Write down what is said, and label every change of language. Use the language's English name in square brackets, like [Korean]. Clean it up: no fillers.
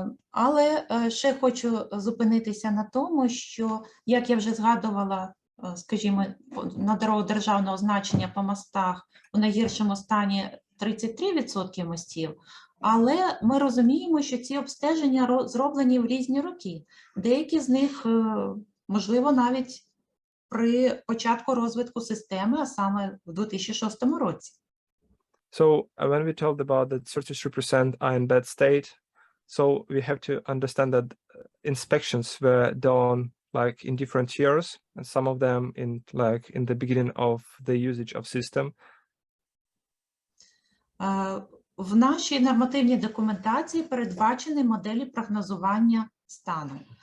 [Ukrainian] Але ще хочу зупинитися на тому, що, як я вже згадувала, скажімо, на дорогу державного значення по мостах у найгіршому стані 33% мостів, але ми розуміємо, що ці обстеження зроблені в різні роки. Деякі з них, можливо, навіть при початку розвитку системи, а саме в 2006 році. [English] So when we told about that 33% are in bad state, so we have to understand that inspections were done like in different years, and some of them in the beginning of the usage of system. [Ukrainian] В нашій нормативній документації передбачені моделі прогнозування стану.